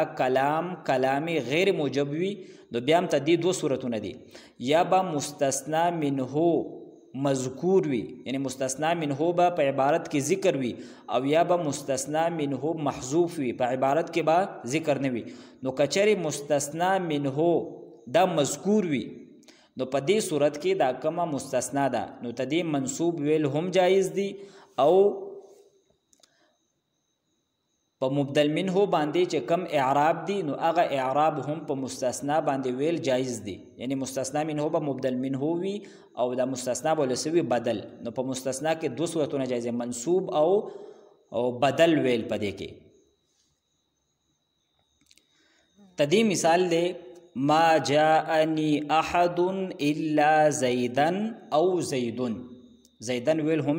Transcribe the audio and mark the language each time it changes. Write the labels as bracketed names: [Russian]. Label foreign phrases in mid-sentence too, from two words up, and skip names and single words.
[Pashto] کلام غیر موجب وي نو بیا هم ته دې دوه صورتونه دي یا به مستثنا منه مذکور وي یعنی مستثنا منه به په عبارت کې ذکر وي او یا به مستثنا منه محذوف وي په عبارت کې به ذکر نه وي نو کچری مستثنا منه دا مذکور وي نو په دې صورت کې دا کومه مستثنا ده نو ته دې منصوب ویل هم جایز دي او په مبدل منه باندې چې کم اعراب دي نو هغه اعراب هم په مستثنا باندې ویل جایز دي یعنی مستثنا منه به مبدل منه وي او دا مستثنا به لسوي بدل نو په مستثنا کې دو صورتونه جایز منصوب او بدل ویل پدې کې تدی مثال دے [Arabic] ما جاءني احد الا زیدا [Pashto] او زیدن زیدن ویل هم